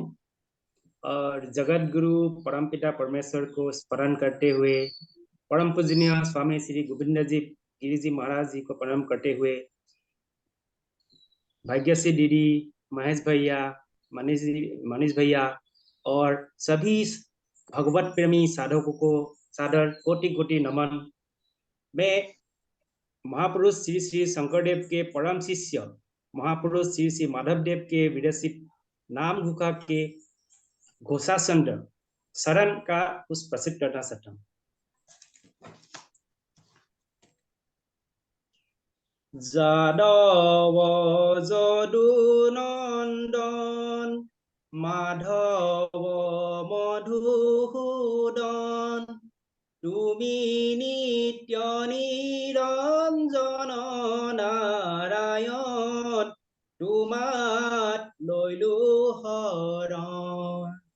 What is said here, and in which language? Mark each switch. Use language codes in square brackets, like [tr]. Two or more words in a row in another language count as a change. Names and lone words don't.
[hi] और जगत गुरु परमपिता परमेश्वर को स्मरण करते हुए, परम पूजनीय स्वामी श्री गोविंद जी गिरी जी महाराज जी को प्रणाम करते हुए, भाग्यश्री दीदी, महेश भैया, मनीष भैया और सभी भगवत प्रेमी साधकों को सादर कोटि कोटि नमन। मैं महापुरुष श्री श्री शंकरदेव के परम शिष्य महापुरुष श्री श्री माधव देव के विदेशी नाम गुखा के घोषाचंद्र शरण का कुछ प्रसिद्ध करना चाहता हूँ। [as] যাদৱ যদুনন্দন মাধৱ মধুসূদন, তুমি নিত্য নিৰঞ্জন নাৰায়ণ, তোমাত লৈলো শৰণ।